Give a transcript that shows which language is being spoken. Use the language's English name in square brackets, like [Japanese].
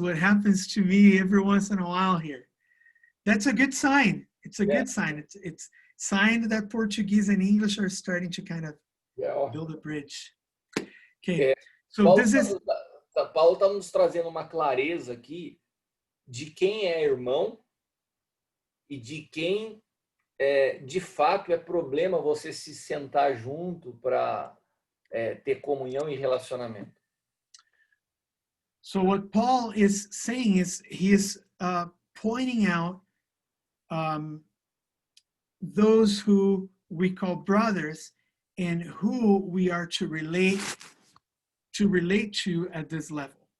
[English] What happens to me every once in a while here. That's a good sign. It's a good sign. It's sign that Portuguese and English are starting to kind of build a bridge. Okay, so [Portuguese] Paulo [English] this is... [Portuguese] Paulo está nos trazendo uma clareza aqui de quem é irmão e de quem de fato é problema você se sentar junto para ter comunhão e relacionamento. [English] So what Paul is saying is he is pointing out those who we call brothers and who we are to relate to at this level.